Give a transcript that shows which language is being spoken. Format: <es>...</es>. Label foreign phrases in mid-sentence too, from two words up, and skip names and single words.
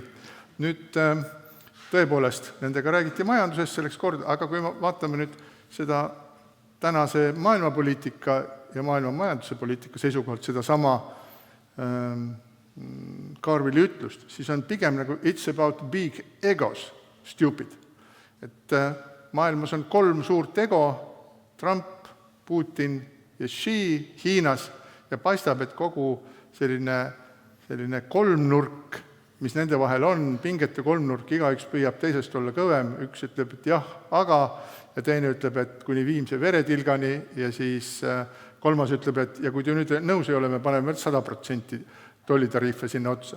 <et>Nüüd tõepoolest, nendega räägiti majandusest selleks kord, aga kui me vaatame nüüd seda tänase maailmapoliitika ja maailma majanduse poliitika seisukohalt seda sama Carville'i ütlust, siis on pigem nagu</et> <en>it's about big egos, stupid.</en> <et>Et maailmas on 3 suurt ego, Trump, Putin ja Xi Hiinas ja paistab, et kogu selline kolmnurk, mis nende vahel on, pingete kolmnurk, igaüks püüab teisest olla kõvem, üks ütleb, et jah, aga, ja teine ütleb, et kuni viimse veretilgani ja siis kolmas ütleb, et ja kui te nüüd nõus ei ole, me paneme 100% tollitariife sinna otsa.</et>